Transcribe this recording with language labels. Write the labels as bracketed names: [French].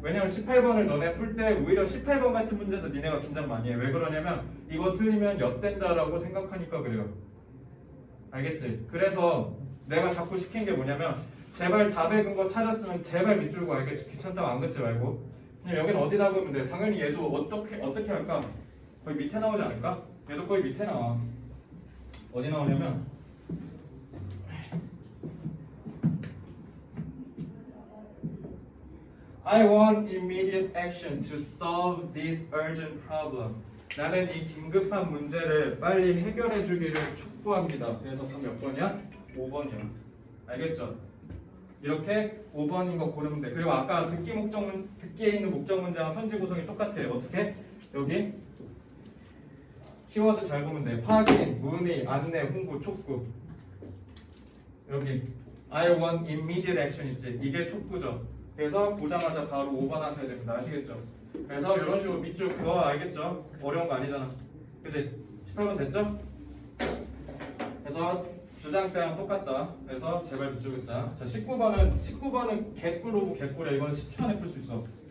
[Korean] 왜냐면 18번을 너네 풀 때 오히려 18번 같은 문제에서 니네가 긴장 많이 해. 왜 그러냐면 이거 틀리면 엿된다라고 생각하니까 그래요. 알겠지? 그래서 내가 자꾸 시킨 게 뭐냐면 제발 답의 근거 찾았으면 제발 밑줄고. 알겠지? 귀찮다고 안 긋지 말고 그냥 여기는 어디다 그으면 돼. 당연히 얘도 어떻게 할까? 거의 밑에 나오지 않을까? 얘도 거의 밑에 나와. [English] 어디 나오냐면 I want immediate action to solve this urgent problem. [Korean] 나는 이 긴급한 문제를 빨리 해결해 주기를 촉구합니다. 그래서 답 몇 번이야? 5번이야. 알겠죠? 이렇게 5번인 거 고르면 돼. 그리고 아까 듣기에 있는 목적 문제랑 선지 구성이 똑같아요. 어떻게? 여기 키워드 잘 보면 돼. 확인, 문의, 안내, 홍보, 촉구. [English] 여기 I want immediate action 있지? [Korean] 이게 촉구죠. 그래서 보자마자 바로 5번 하셔야 됩니다. 아시겠죠? 그래서 이런 식으로 밑줄 그거 알겠죠? 어려운 거 아니잖아. 그치? 18번 됐죠? 그래서 주장 때랑 똑같다. 그래서 제발 밑줄 긋자. 자, 19번은 개꿀 오브 개꿀이야. 이거는 10초 안에 풀 수 있어.